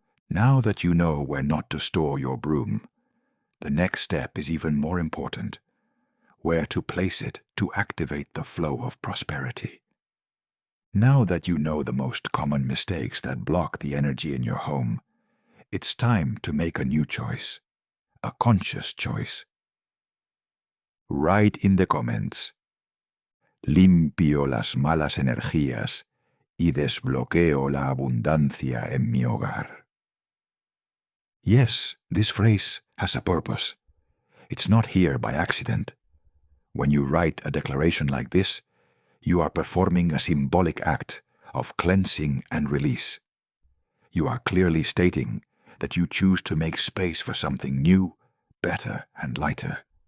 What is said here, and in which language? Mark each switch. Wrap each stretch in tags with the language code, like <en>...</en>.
<en>Now that you know where not to store your broom, the next step is even more important: where to place it to activate the flow of prosperity. Now that you know the most common mistakes that block the energy in your home, it's time to make a new choice, a conscious choice. Write in the comments:</en> <es>limpio las malas energías y desbloqueo la abundancia en mi hogar.</es> <en>Yes, this phrase has a purpose. It's not here by accident. When you write a declaration like this, you are performing a symbolic act of cleansing and release. You are clearly stating that you choose to make space for something new, better, and lighter.</en>